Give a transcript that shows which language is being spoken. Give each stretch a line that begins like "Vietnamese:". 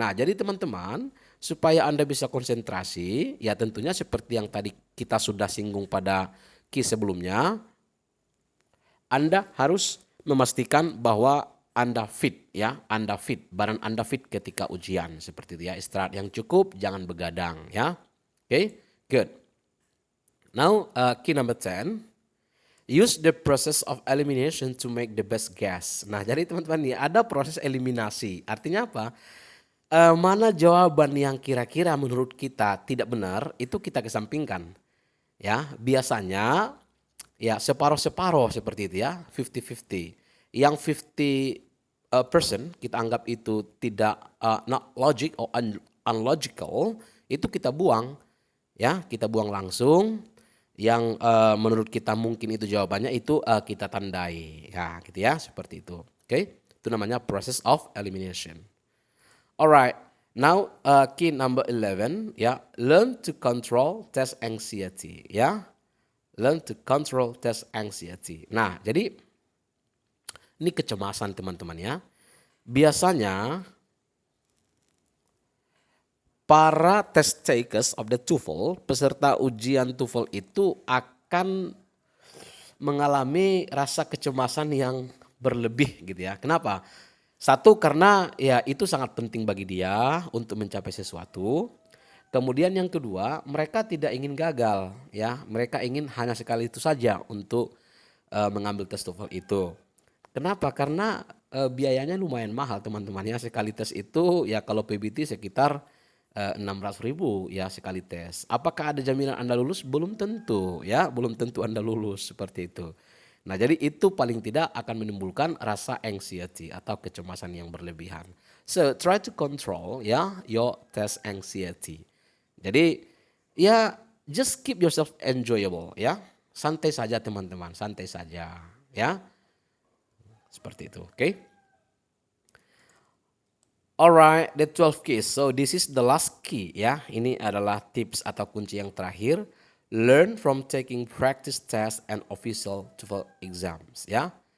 Indonesian: Nah, jadi teman-teman, supaya Anda bisa konsentrasi, ya tentunya seperti yang tadi kita sudah singgung pada key sebelumnya, Anda harus memastikan bahwa Anda fit ya, Anda fit, badan Anda fit ketika ujian, seperti itu ya. Istirahat yang cukup, jangan begadang ya. Oke, good.
English: Now key number 10, use the process of elimination to make the best guess.
Indonesian: Nah, jadi teman-teman nih ada proses eliminasi. Artinya apa? Mana jawaban yang kira-kira menurut kita tidak benar, itu kita kesampingkan. Ya, biasanya ya separuh-separuh seperti itu ya, 50-50. Yang 50% kita anggap itu tidak
English: not logic or unlogical,
Indonesian: itu kita buang ya, kita buang langsung. Yang menurut kita mungkin itu jawabannya, itu kita tandai ya, gitu ya, seperti itu.
English: Oke,
Indonesian: itu namanya
English: process of elimination. Alright, now key number 11 ya, learn to control test anxiety ya. Learn to control test anxiety.
Indonesian: Nah, jadi ini kecemasan teman-teman ya. Biasanya para
English: test takers of the TOEFL,
Indonesian: peserta ujian TOEFL itu akan mengalami rasa kecemasan yang berlebih gitu ya. Kenapa? Satu, karena ya itu sangat penting bagi dia untuk mencapai sesuatu. Kemudian yang kedua, mereka tidak ingin gagal ya. Mereka ingin hanya sekali itu saja untuk mengambil tes TOEFL itu. Kenapa? Karena biayanya lumayan mahal teman-teman ya. Sekali tes itu ya kalau PBT sekitar 600.000 ya sekali tes. Apakah ada jaminan Anda lulus? Belum tentu ya, belum tentu Anda lulus seperti itu. Nah, jadi itu paling tidak akan menimbulkan rasa anxiety atau kecemasan yang berlebihan.
English: So try to control ya your test anxiety. Jadi ya just keep yourself enjoyable ya.
Indonesian: Santai saja teman-teman, santai saja ya. Seperti itu, oke?
English: Alright, the 12 keys. So this is the last key ya.
Indonesian: Ini adalah tips atau kunci yang terakhir.
English: Learn from taking practice test and official TOEFL exams ya.